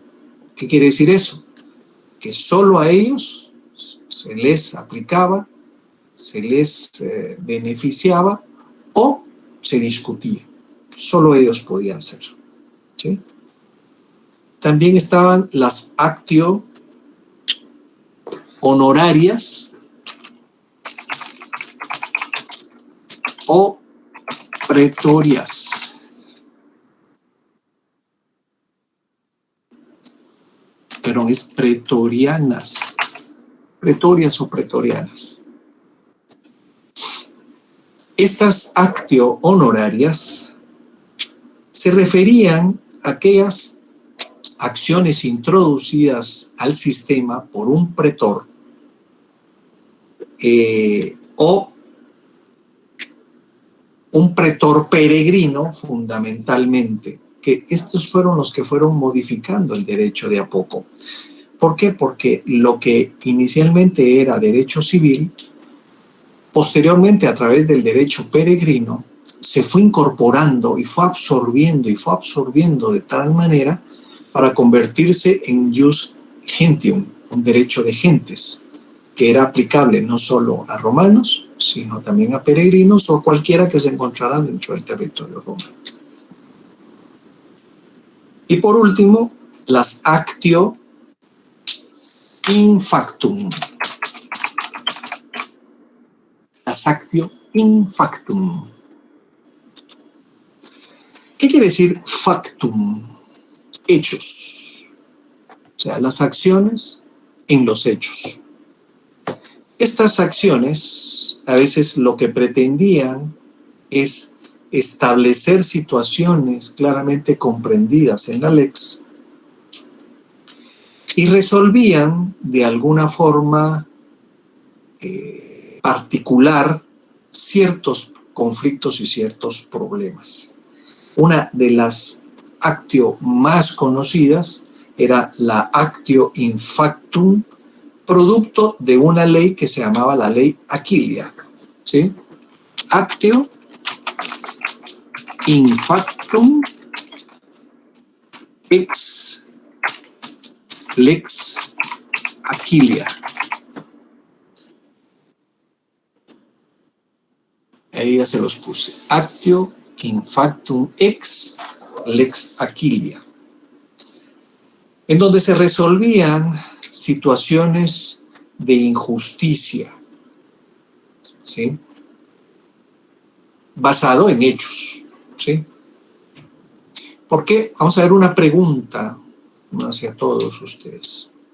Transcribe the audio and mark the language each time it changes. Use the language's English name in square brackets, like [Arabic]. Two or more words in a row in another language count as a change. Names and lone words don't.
[Spanish] ¿Qué quiere decir eso? Que solo a ellos se les aplicaba, se les beneficiaba o se discutía. Solo ellos podían ser, ¿sí? También estaban las actio honorarias o pretorias. perdón, es pretorianas. Pretorias o pretorianas. Estas actio honorarias se referían a aquellas acciones introducidas al sistema por un pretor o un pretor peregrino, fundamentalmente, que estos fueron los que fueron modificando el derecho de a poco. ¿Por qué? Porque lo que inicialmente era derecho civil, posteriormente a través del derecho peregrino, se fue incorporando y fue absorbiendo de tal manera para convertirse en [Latin] jus gentium, [Spanish] un derecho de gentes, que era aplicable no solo a romanos, sino también a peregrinos o cualquiera que se encontrara dentro del territorio romano. Y por último, las [Latin] actio in factum. [Spanish] Las [Latin] actio in factum. [Spanish] ¿Qué quiere decir factum? Hechos. O sea, las acciones en los hechos. Estas acciones a veces lo que pretendían es establecer situaciones claramente comprendidas en la lex y resolvían de alguna forma particular ciertos conflictos y ciertos problemas. Una de las actio más conocidas era la [Latin] actio in factum, [Spanish] producto de una ley que se llamaba la ley Aquilia, ¿sí? [Latin] Actio in factum ex lex Aquilia. [Spanish] Ahí ya se los puse. [Latin] Actio in factum ex lex Aquilia. [Spanish] En donde se resolvían situaciones de injusticia, ¿sí? Basado en hechos, ¿sí? ¿Por qué? Vamos a ver una pregunta hacia todos ustedes.